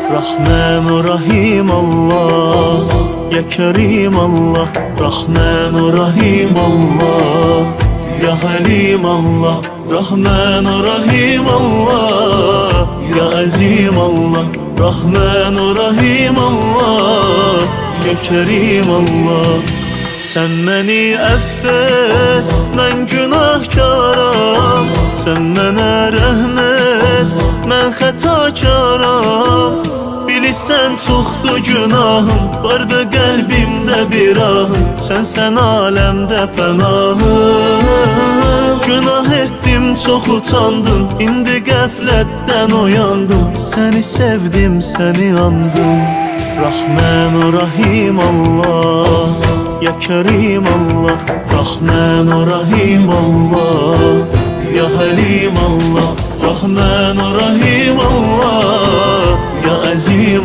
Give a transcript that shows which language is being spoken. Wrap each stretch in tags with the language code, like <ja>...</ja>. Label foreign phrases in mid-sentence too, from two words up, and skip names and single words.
<az>Rahman Rahim Allah, Ya Kerim Allah. Rahman Rahim Allah, Ya Halim Allah. Rahman Rahim Allah, Ya Azim Allah. Rahman Rahim Allah, Ya Kerim Allah.</az> <tr>Sen beni affet,</tr> <az>mən günahkaram. Sen mənə rəhmət, mən xətakaram. Bilirsən çoxdur günahım, vardı qəlbimdə bir ahım. Sən aləmdə pənahım. Günah etdim, çox utandım, indi qəflətdən oyandım. Səni sevdim, səni andım. Rahman Rahim Allah, Ya Kerim Allah. Rahman Rahim Allah, Ya Halim Allah. Rahman Rahim Allah, Ya Azim.</az>